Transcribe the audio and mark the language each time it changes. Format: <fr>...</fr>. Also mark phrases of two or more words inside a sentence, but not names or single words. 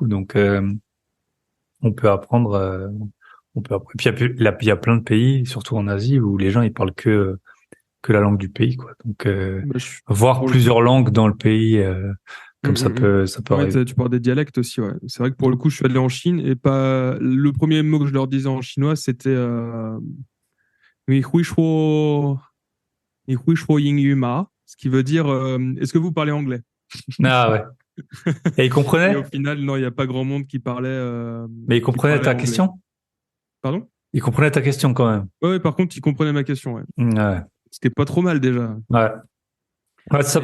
<fr>Donc, on peut apprendre, et puis, il y a plein de pays, surtout en Asie, où les gens, ils parlent que la langue du pays, quoi. Donc, Bah, voir pour le coup. plusieurs langues dans le pays, Mm, comme mm, mm. ça peut Ouais, arriver. tu parles des dialectes aussi, ouais. C'est vrai que pour le coup, je suis allé en Chine et pas. Le premier mot que je leur disais en chinois, c'était</fr> <zh>"你会说你会说英语吗?"</zh> <fr>Ce qui veut dire est-ce que vous parlez anglais? Ah ouais. Et il Et au comprenait? final, non, il n'y a pas grand monde Mais il qui comprenait parlait ta anglais. question? Pardon? Il comprenait ta question quand même. Ouais, ouais, par contre, il comprenait ma question, ouais. Ouais. Ce qui est pas trop mal déjà. Ouais. Ouais, c'est ça,</fr>